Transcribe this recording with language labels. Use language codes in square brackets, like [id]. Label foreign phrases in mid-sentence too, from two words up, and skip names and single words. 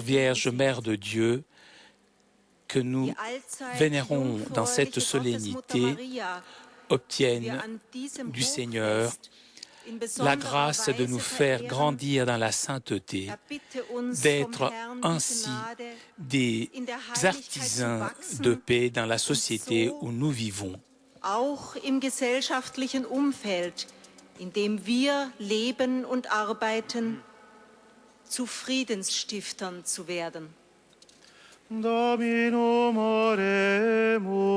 [fr] Vierge Mère de Dieu, que nous vénérons dans cette solennité, obtienne du Seigneur la grâce de nous faire grandir dans la sainteté, d'être ainsi des artisans de paix dans la société où nous vivons. [de] Auch im gesellschaftlichen Umfeld, in dem wir leben und arbeiten, zu Friedensstiftern zu werden. [la] Dominum oremus.